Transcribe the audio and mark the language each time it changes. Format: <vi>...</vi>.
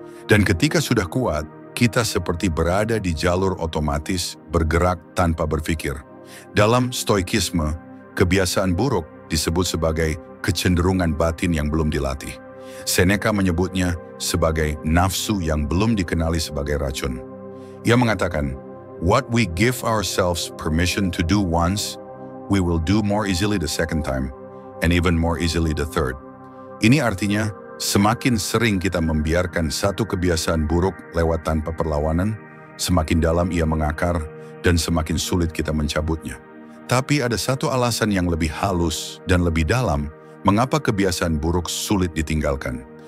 <id>Dan ketika sudah kuat, kita seperti berada di jalur otomatis bergerak tanpa berpikir. Dalam stoikisme, kebiasaan buruk disebut sebagai kecenderungan batin yang belum dilatih. Seneca menyebutnya sebagai nafsu yang belum dikenali sebagai racun. Ia mengatakan,</id> <en>"What we give ourselves permission to do once, we will do more easily the second time, and even more easily the third."</en> <id>Ini artinya, semakin sering kita membiarkan satu kebiasaan buruk lewat tanpa perlawanan, semakin dalam ia mengakar dan semakin sulit kita mencabutnya. Tapi ada satu alasan yang lebih halus dan lebih dalam mengapa kebiasaan buruk sulit ditinggalkan.</id>